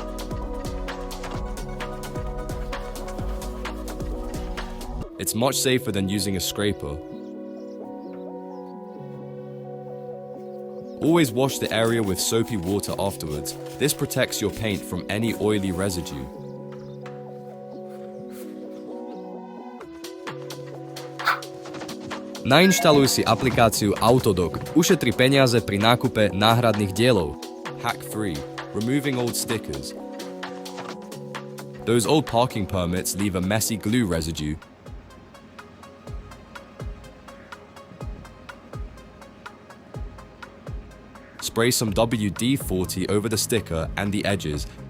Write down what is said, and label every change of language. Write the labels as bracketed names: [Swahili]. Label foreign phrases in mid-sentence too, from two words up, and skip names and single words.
[English] It's much safer than using a scraper. Always wash the area with soapy water afterwards. This protects your paint from any oily residue. [Slovak] Nainštaluj si aplikáciu Autodoc. Ušetri peniaze pri nákupe náhradných dielov. [English] Hack 3. Removing old stickers. Those old parking permits leave a messy glue residue. Spray some WD-40 over the sticker and the edges.